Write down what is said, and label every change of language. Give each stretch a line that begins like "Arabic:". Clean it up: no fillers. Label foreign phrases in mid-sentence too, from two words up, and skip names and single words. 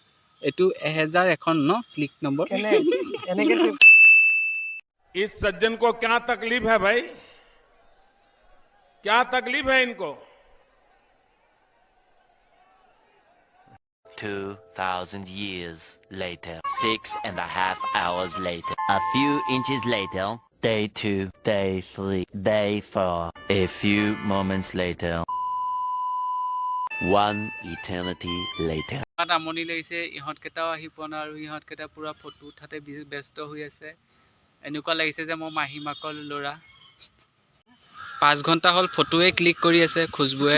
Assamese: এইটো 1001 ন ক্লিক নম্বৰ।
Hindi: इस सज्जन को क्या तकलीफ है भाई? क्या तकलीफ है इनको?
English: 2,000 years later, 6.5 hours later, a few inches later, day 2, day 3, day 4, a few moments later, one eternity later.
Assamese: আমনি লাগিছে, ইহঁতকেইটাও আহি পোৱা নাই আৰু ইহঁতকেইটা পুৰা ফটো উঠাতে ব্যস্ত হৈ আছে। এনেকুৱা লাগিছে যে মই মাহী মাকৰ ল'ৰা। 5 ঘণ্টা হ'ল ফটোৱে ক্লিক কৰি আছে খুজবুৱে।